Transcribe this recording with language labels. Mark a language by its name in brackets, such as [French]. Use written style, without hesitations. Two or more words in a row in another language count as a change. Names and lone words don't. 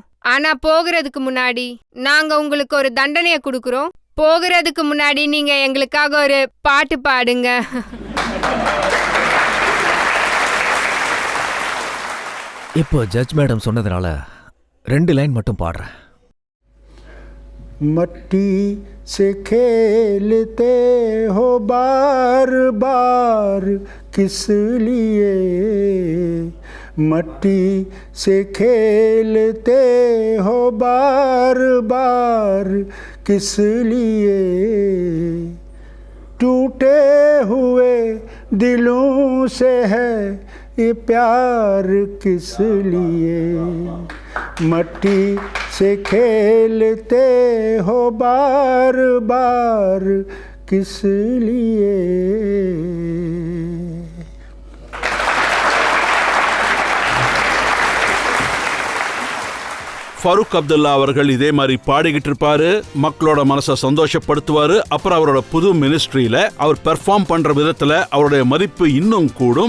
[Tamil] ஆனா போகிறதுக்கு முன்னாடி நாங்க உங்களுக்கு ஒரு தண்டனையை கொடுக்குறோம். போகிறதுக்கு முன்னாடி நீங்க எங்களுக்காக ஒரு பாட்டு பாடுங்க. இப்போ [English] judge madam [Tamil] சொன்னதுனால 2 லைன் மட்டும் பாடுறேன். [Hindi] मट्टी से खेलते हो बार बार किस लिए, मट्टी से खेलते हो बार बार किस लिए, टूटे हुए दिलों से है ये प्यार किस लिए, मट्टी से खेलते हो बार बार किस लिए. [Tamil] ஃபரூக் அப்துல்லா அவர்கள் இதே மாதிரி பாடிக்கிட்டு இருப்பாரு, மக்களோட மனசை சந்தோஷப்படுத்துவாரு. அப்புறம் அவரோட புது மினிஸ்ட்ரியில அவர் பெர்ஃபார்ம் பண்ற விதத்துல அவருடைய மதிப்பு இன்னும் கூடும்.